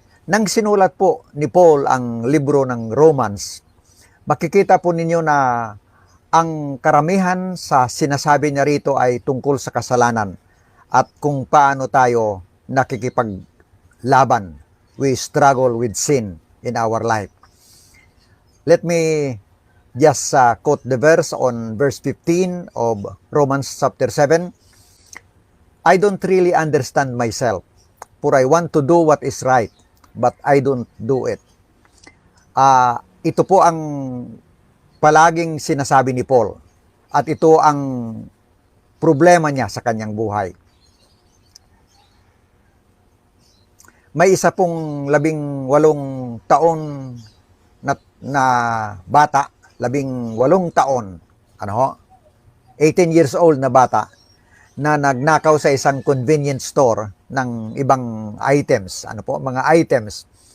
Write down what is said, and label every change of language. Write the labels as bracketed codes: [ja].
[tl] Nang sinulat po ni Paul ang libro ng Romans, makikita po ninyo na ang karamihan sa sinasabi niya rito ay tungkol sa kasalanan at kung paano tayo nakikipaglaban. [en] We struggle with sin in our life. Let me just quote the verse on verse 15 of Romans chapter 7. I don't really understand myself, for I want to do what is right, but I don't do it. [tl] Ito po ang palaging sinasabi ni Paul. At ito ang problema niya sa kanyang buhay. May isa pong 18 taon na bata, 18 taon, [en] 18 years old [tl] na bata, na nagnakaw sa isang convenience store ng ibang items, mga items.